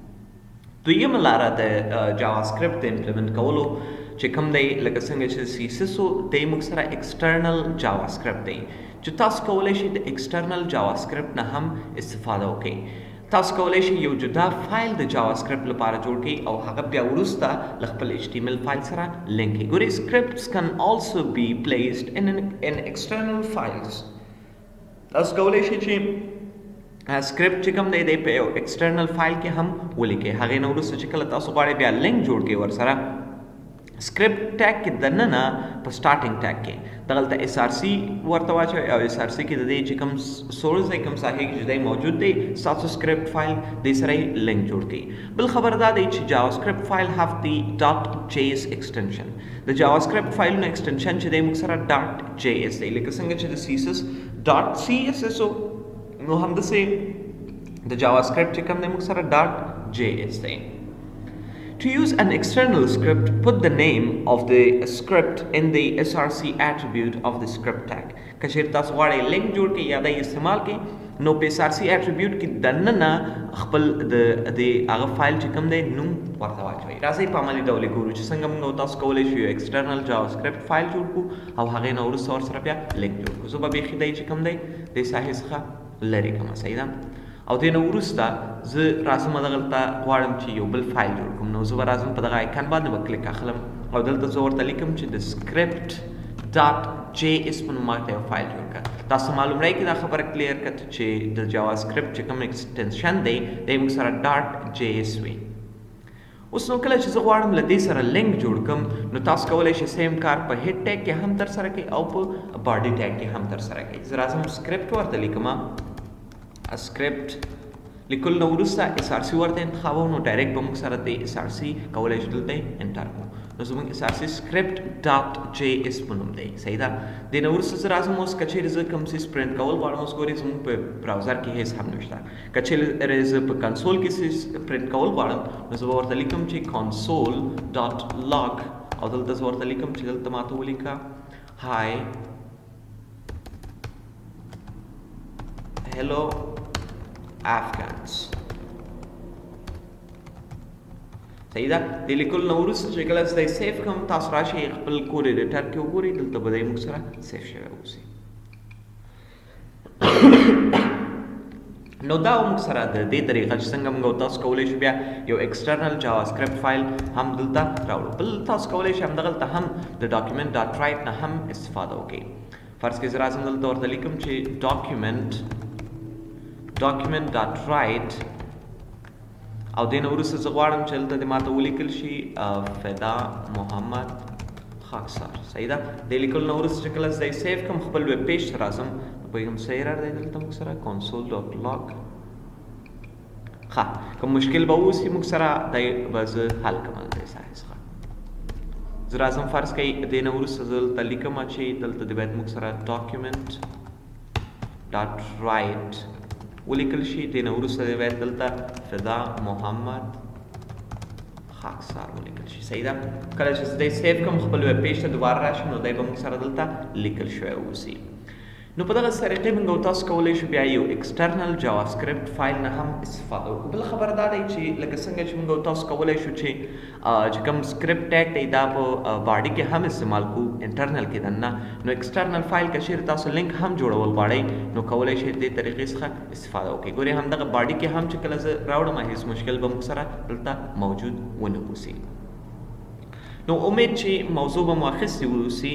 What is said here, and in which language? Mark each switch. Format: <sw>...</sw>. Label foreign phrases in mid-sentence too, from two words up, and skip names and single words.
<ps>دویمه لاره د جاوا سکرپټ د امپلیمنټ کولو چې کوم دی لکه څنګه چې سیسس و دی موږ سره ایکسټرنل جاوا سکرپټ دی چې تاسو کولی شئ د ایکسټرنل جاوا سکرپټ نه هم استفاده وکړئ تاسو کولی شئ یو جدا فایل د جاوا سکرپټ لپاره جوړ کړئ او هغه بیا وروسته له خپل HTML فایل سره لینک کړئ ګورئ</ps> <en>scripts can also be placed in external files</en> <ps>تاسو کولی شئ چې سکرپټ چې کوم دی دی په یو ایکسټرنل فایل کې هم ولیکئ هغې نه وروسته چې کله تاسو غواړئ بیا لینک جوړ کړئ ورسره سکرپټ ټیګ کې دننه په سټارټینګ ټیګ کې دغلته SRC ورته واچوئ او SRC کې د دې چې کوم سورس دی کوم ساحې کې چې دی موجود دی ستاسو سکرپټ فایل دې سره یې لینک جوړ کړئ بل خبر دا دی چې جاوا سکرپټ فایل هاف دی .js ایکسټنشن د جاوا سکرپټ فایلونو ایکسټنشن چې دی موږ سره .js دی لکه څنګه چې د CSS .css نو همداسې د جاوا سکرپټ چې کوم دی موږ سره .js دی</ps> <en>To use an external script, put the name of the script in the SRC attribute of the script tag.</en> <ps>که چېرې تاسو غواړئ لینک جوړ کړئ یا د استعمال کړئ نو په</ps> <en>SRC attribute</en> <ps>کې دننه خپل د هغه فایل چې کوم دی نوم ورته واچوئ راځئ په عملي ډول یې ګورو چې څنګه موږ تاسو کولی شو یو ایکسټرنل جاوا سکرپټ فایل جوړ کړو او هغې نه وروسته ورسره بیا لینک جوړ کړو زه به بیخي دی چې کوم دی د ساحې څخه لرې کړم صحیح ده او دې نه وروسته زه راځم دغلته غواړم چې یو بل فایل جوړ کړم نو زه به راځم په دغه آیکن باندې به کلیک اخلم او دلته زه ورته لیکم چې د script .js په نوم ماته یو فایل جوړ کړه تاسو معلوم راځي کې دا خبره کلیر کړه چې د جاوا سکرپټ چې کوم ایکسټنشن دی دی موږ سره .js وي اوس نو کله چې زه غواړم له دې سره لینک جوړ کړم نو تاسو کولی شئ سیم کار په هیډ ټیګ کې هم ترسره کړئ او په باډي ټیګ کې هم ترسره کړئ زه راځم سکرپټ ورته لیکم سکرپټ لیکل نو وروسته SRC ورته انتخابو نو ډایرکټ به موږ سره د SRC کولی شو دلته انټر کړو نو زموږ SRC script .js په نوم دی صحیح ده دې نه وروسته زه راځم اوس که چیرې زه کوم څیز پرنټ کول غواړم اوس ګورئ زموږ په براوزر کې هیڅ هم نشته که چیرې زه په کنسول کې څیز پرنټ کول غواړم نو زه به ورته لیکم چې console.log او دلته زه ورته لیکم چې دلته ماته ولیکه</ps> <en>hi hello Afghans</en> <ps>صحیح ده د لیکلو نه وروسته چې کله زه سیف کړم تاسو راشئ خپل کوډ ایډیټر کې وګورئ دلته به دی موږ سره سیف شوی اوسي نو دا موږ سره د دې طریقه چې څنګه موږ تاسو کولی شو بیا یو ایکسټرنل جاوا سکرپټ فایل هم دلته راوړو بل تاسو کولی شئ همدغلته هم د document.write نه هم استفاده وکړئ فرض کړئ زه راځم دلته ورته لیکم چې document.write او دې نه وروسته زه غواړم چې دلته دې ماته ولیکل شي فدا محمد خاکسار صحیح ده دې لیکلو نه وروسته چې کله زه سیف کړم خپل ویب پیج ته راځم پوهېږم څه ایرر دی دلته موږ سره console.log ښه کوم مشکل به اوسي موږ سره دی به زه حل کړم د دې ساحې څخه زه راځم فرض کړئ دې نه وروسته زه دلته لیکم چې دلته دې باید موږ سره document.write ولیکل شي دې نه وروسته دی باید دلته فدا محمد خاکسار ولیکل شي صحیح ده کله چې زه دی سیف کړم خپل ویب پیج ته دوباره راشم نو دی به موږ سره دلته لیکل شوی اوسي نو په دغه طریقې موږ تاسو کولی شو بیا یو ایکسټرنل جاوا سکرپټ فایل نه هم استفاده وکړو بل خبره دا دی چې لکه څنګه چې موږ تاسو کولی شو چې کوم سکرپټ ټیګ دی دا په باډي کې هم استعمال کوو انټرنل کې دننه نو ایکسټرنل فایل که چیرې تاسو لینک هم جوړول غواړئ نو کولی شئ دې طریقې څخه استفاده وکړئ ګورئ همدغه باډي کې هم چې کله زه راوړم هېڅ مشکل به موږ سره دلته موجود ونه اوسي نو امید چې موضوع به مو اخیستې اوسي.</ps>